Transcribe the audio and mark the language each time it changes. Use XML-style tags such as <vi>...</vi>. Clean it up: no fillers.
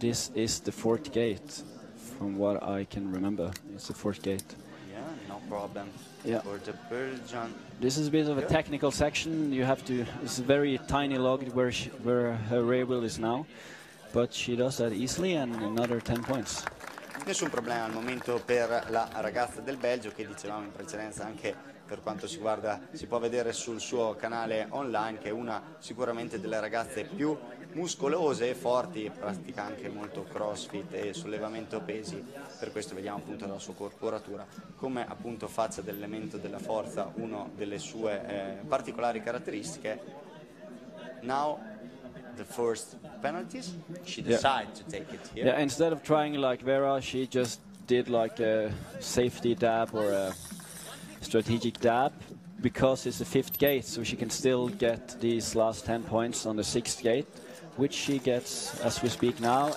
<en>This is the 4th gate, from what I can remember. It's the 4th gate. Yeah, no problem. Yeah. For the Belgian. This is a bit of a technical section. You have to. It's a very tiny log where her rear wheel is now, but she does that easily, and another 10 points.</en> <it>Nessun problema al momento per la ragazza del Belgio, che dicevamo in precedenza anche per quanto si guarda, si può vedere sul suo canale online, che è una sicuramente delle ragazze più muscolose e forti, pratica anche molto crossfit e sollevamento pesi, per questo vediamo appunto la sua corporatura come appunto faccia dell'elemento della forza, una delle sue particolari caratteristiche.</it> <en>Now the first penalties, she decided to take it here. Yeah, instead of trying like Vera, she just did like a safety dab or a strategic dab, because it's the 5th gate, so she can still get these last 10 points on the 6th gate, which she gets as we speak now.</en>